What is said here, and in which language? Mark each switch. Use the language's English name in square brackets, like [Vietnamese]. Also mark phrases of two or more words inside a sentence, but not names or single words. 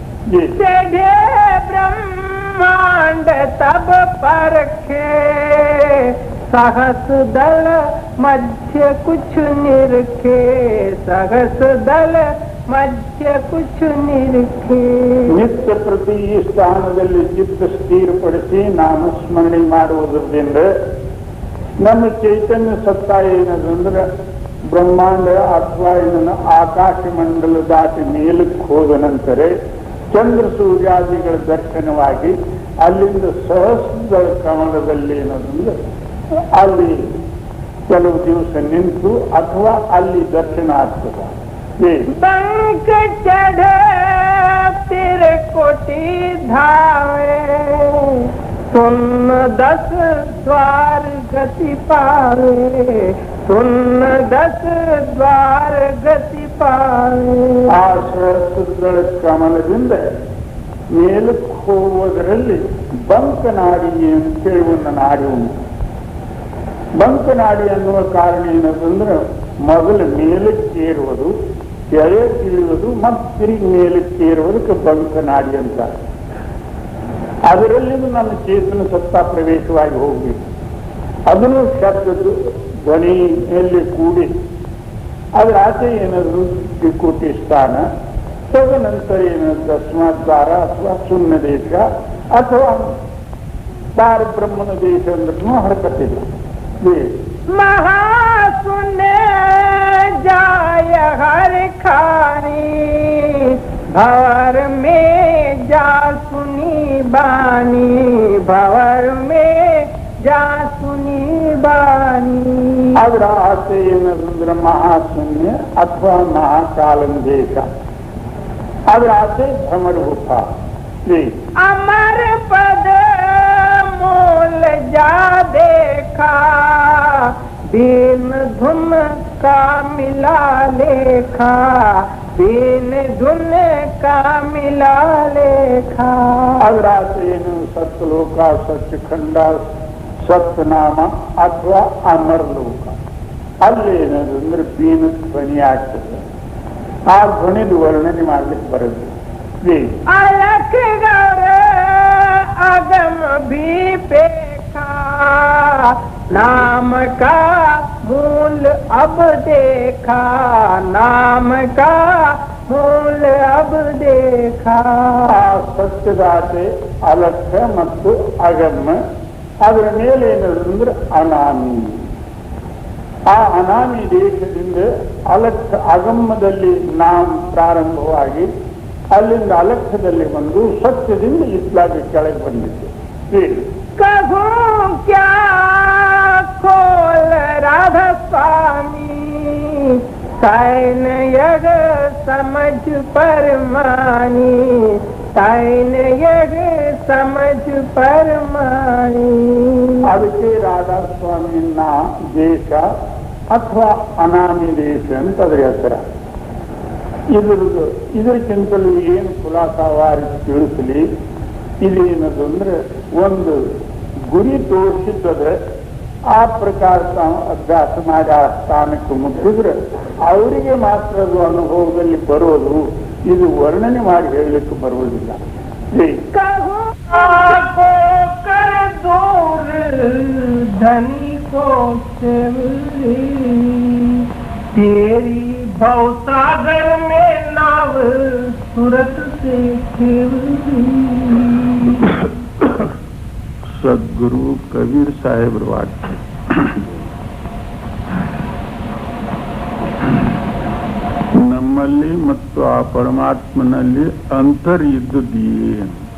[Hindi] ब्रह्मांड तब परखे सहस दल मध्य कुछ निरखे सहस दल मध्य कुछ निरखे [Kannada] ನಿತ್ಯ ಪ್ರತಿ ಈ ಸ್ಥಾನದಲ್ಲಿ ಚಿತ್ತ ಸ್ಥಿರಪಡಿಸಿ ನಾಮಸ್ಮರಣೆ ಮಾಡುವುದರಿಂದ ನಮ್ಮ ಚೈತನ್ಯ ಸತ್ತ ಏನದಂದ್ರೆ ಬ್ರಹ್ಮಾಂಡ ಅಥವಾ ಇದನ್ನು ಆಕಾಶ ಮಂಡಲ ದಾಟಿ ಮೇಲಕ್ಕೆ ಹೋದ ನಂತರ ಚಂದ್ರ ಸೂರ್ಯಾದಿಗಳ ದರ್ಶನವಾಗಿ ಅಲ್ಲಿಂದ ಸಹಸ್ರ ಕಮಲದಲ್ಲಿ ಏನಂದ್ರೆ ಅಲ್ಲಿ ಕೆಲವು ದಿವಸ ನಿಂತು ಅಥವಾ ಅಲ್ಲಿ ದರ್ಶನ ಆಗ್ತದೆ. [Hindi] पंख चढ़े तेरे कोटि धावे सुन 10 द्वार गति पावे सुन 10 द्वार गति पावे [Kannada] ಆ ಸಹಸ್ರ ಕಮಲದಿಂದ ಮೇಲಕ್ಕೆ ಹೋಗುವುದರಲ್ಲಿ ಬಂಕನಾಡಿ ಅಂತೇಳಿ ಒಂದು ನಾಡಿ ಉಂಟು. ಬಂಕನಾಡಿ ಅನ್ನುವ ಕಾರಣ ಏನಂದ್ರೆ ಮೊದಲು ಮೇಲಕ್ಕೆ ಏರುವುದು, ಎಳೆ ತಿಳಿಯುವುದು ಮತ್ತು ತಿರುಗಿ ಮೇಲಕ್ಕೆ ಏರುವುದಕ್ಕೆ ಬಂಕನಾಡಿ ಅಂತ. ಅದರಲ್ಲಿ ನನ್ನ ಚೇತನ ಸತ್ತ ಪ್ರವೇಶವಾಗಿ ಹೋಗಬೇಕು. ಅದನ್ನು ಶಬ್ದದ್ದು ಧ್ವನಿಯಲ್ಲಿ ಕೂಡಿ ಅದರ ಆಚೆ ಏನಾದರೂ ತ್ರಿಕೂಟಿ ಸ್ಥಾನ, ತದನಂತರ ಏನಾದ್ರು ದಶಮಾದ್ವಾರ ಅಥವಾ ಶೂನ್ಯ ದೇಶ ಅಥವಾ ದಾರ ಬ್ರಹ್ಮನ ದೇಶ ಅಂದ್ರೂ ಹರಕತ್ತಿಲ್ಲ. [Hindi] महाशून्य जाय हर खानी भवर में जा सुनी बानी भवर में जा सुनी बानी [Kannada] ಅದರ ಆಸೆ ಏನಂದ್ರೆ ಮಹಾಶೂನ್ಯ ಅಥವಾ ಮಹಾಕಾಲಂ ದೇಶ. ಅದರ ಆಸೆ ಭ್ರಮರೂಪ. [Hindi] अमर पद मोल जा देखा बीन धुन का मिला लेखा बीन धुन का मिला लेखा [Kannada] ಅದರ ಆಸೆ ಏನು ಸತ್ಲೋಕ, ಸತ್ಯಖಂಡ, ಸತ್ನಾಮ ಅಥವಾ ಅಮರಲೋಕ. ಅಲ್ಲಿ ಏನಂದ್ರೆ ಬೀನ ಧ್ವನಿ ಆಗ್ತದೆ. ಆ ಧ್ವನಿದು ವರ್ಣನೆ ಮಾಡ್ಲಿಕ್ಕೆ ಬರುತ್ತೆ. [Hindi] अलख गौर अगम भी पेखा नाम का मूल अब देखा नाम का मूल अब देखा [Kannada] ಆ ಸತ್ಯದಾಸೆ ಅಲಕ್ಷ್ಯ ಮತ್ತು ಅಗಮ್ಯ. ಅದರ ಮೇಲೆ ಏನಂದ್ರೆ ಅನಾಮಿ. ಆ ಅನಾಮಿ ದೇಶದಿಂದ ಅಲಕ್ಷ್ಯ ಅಗಮ್ಯದಲ್ಲಿ ನಾಮ ಪ್ರಾರಂಭವಾಗಿ ಅಲ್ಲಿಂದ ಅಲಕ್ಷ್ಯದಲ್ಲಿ ಬಂದು ಸತ್ಯದಿಂದ ಇತ್ಲಾಗಿ ಕೆಳಗೆ ಬಂದಿತ್ತು. [Hindi] कहूँ क्या खोल राधा स्वामी तैन यग समझ परमानी तैन यग समझ परमानी [Kannada] ಅದಕ್ಕೆ ರಾಧಾಸ್ವಾಮಿಯನ್ನ ದೇಶ ಅಥವಾ ಅನಾಮಿ ದೇಶ ಅಂತ ಅದರ ಹೆಸರ. ಇದಕ್ಕಿಂತಲೂ ಏನು ಖುಲಾಸಾವಾರಿ ತಿಳಿಸಲಿ, ಇದೇನದು ಅಂದ್ರೆ ಒಂದು ಗುರಿ ತೋರಿಸಿದ್ರೆ ಆ ಪ್ರಕಾರ ಅಭ್ಯಾಸ ಮಾಡಿ ಆ ಸ್ಥಾನಕ್ಕೆ ಮುಟ್ಟಿದ್ರೆ ಅವರಿಗೆ ಮಾತ್ರ ಅದು ಅನುಭವದಲ್ಲಿ ಬರೋದು. ಇದು ವರ್ಣನೆ ಮಾಡಿ ಹೇಳಲಿಕ್ಕೆ ಬರುವುದಿಲ್ಲ. [Hindi] धनी को तेरी भवसागर में नाव सूरत से [Kannada] ಸದ್ಗುರು ಕಬೀರ್ ಸಾಹೇಬ್ರ ವಾಕ್ಯ. ನಮ್ಮಲ್ಲಿ ಮತ್ತು ಆ ಪರಮಾತ್ಮನಲ್ಲಿ ಅಂತರ್ ಇದ್ದುದೇನು?